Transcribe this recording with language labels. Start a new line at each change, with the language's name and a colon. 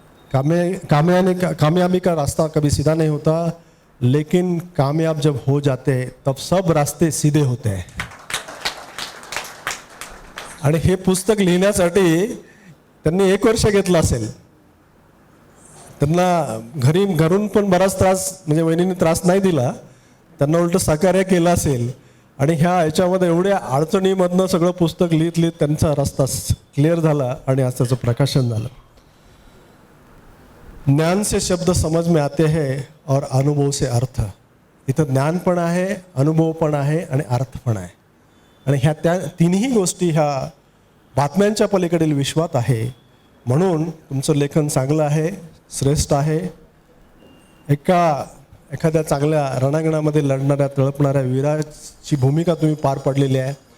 Hindi: कामयाबी का रास्ता कभी सीधा नहीं होता, लेकिन कामयाब जब हो जाते तब सब रास्ते सीधे होते हैं.
Marathi: आणि हे पुस्तक लिहिण्यासाठी त्यांनी 1 वर्ष घेतलं असेल. त्यांना घरून पण बराच त्रास, म्हणजे वहिनीने त्रास नाही दिला, त्यांना उलट सहकार्य केलं असेल. आणि ह्याच्यामध्ये एवढ्या अडचणीमधनं सगळं पुस्तक लिहित त्यांचा रस्ता क्लिअर झाला आणि आज त्याचं प्रकाशन झालं.
Hindi: ज्ञान से शब्द समझ में आते हैं और अनुभव से अर्थ.
Marathi: इथं ज्ञान पण आहे, अनुभव पण आहे आणि अर्थ पण आहे. आणि त्या तिन्ही गोष्टी ह्या बातम्यांच्या पलीकडील विश्वात आहे. म्हणून तुमचं लेखन चांगलं आहे, श्रेष्ठ आहे. एखाद्या चांगल्या रणांगणामध्ये लढणाऱ्या तळपणाऱ्या वीराची भूमिका तुम्ही पार पाडलेली आहे.